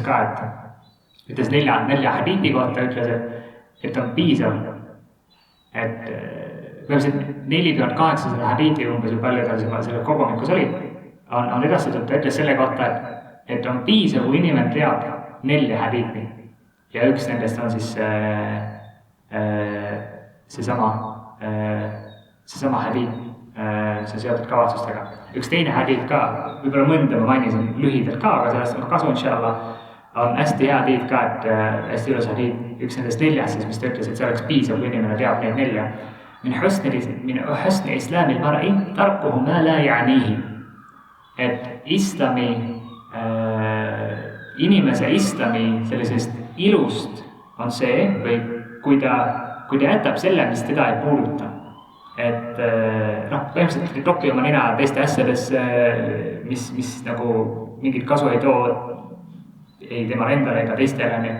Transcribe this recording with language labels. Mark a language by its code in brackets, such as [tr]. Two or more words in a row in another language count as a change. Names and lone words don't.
[et] ka, ütles 4 hadiiti kohta, ütles, et on piisav, et põhimõtteliselt 4800 hadiiti umbes või palju tal selle kogumikus oli, on edastatud, ta ütles selle kohta, et on piisav, kui inimene teab 4 hadiiti ja üks nendest on siis seesama hadiit, mis on seotud kavatsustega. Üks teine hadiit ka, võib-olla mõnda ma mainisin lühidalt ka, aga sellest on kasu, inshallah, on hästi hea hadiit ka, et hästi ilus hadiit, üks nendest 4 siis, mis ta ütles, et see oleks piisav, kui inimene teab neid 4. [ar] من حسن إسلام المرء تركه ما لا يعنيه. [et] Et inimese islami sellisest ilust on see, või kui ta jätab selle, mis teda ei puuduta. Et põhimõtteliselt ei topi oma nina teiste asjadesse, mis nagu mingit kasu ei too ei temale endale ega teistele.